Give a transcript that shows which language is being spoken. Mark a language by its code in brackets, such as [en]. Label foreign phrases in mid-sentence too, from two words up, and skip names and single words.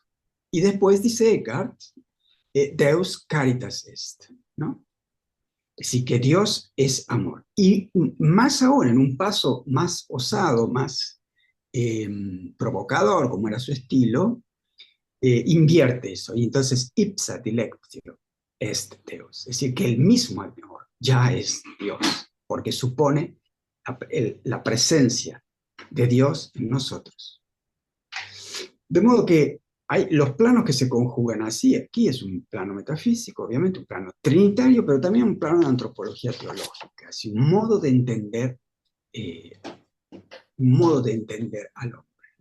[es] Y después dice Eckhart, [la] Deus caritas est, [es] ¿no? Así que Dios es amor. Y más aún, en un paso más osado, más provocador, como era su estilo, invierte eso. Y entonces, [la] ipsa dilectio est Deus. [es] Es decir, que el mismo amor ya es Dios, porque supone la presencia de Dios en nosotros. De modo que hay los planos que se conjugan así. Aquí es un plano metafísico, obviamente, un plano trinitario, pero también un plano de antropología teológica, así, eh, un modo de entender al hombre.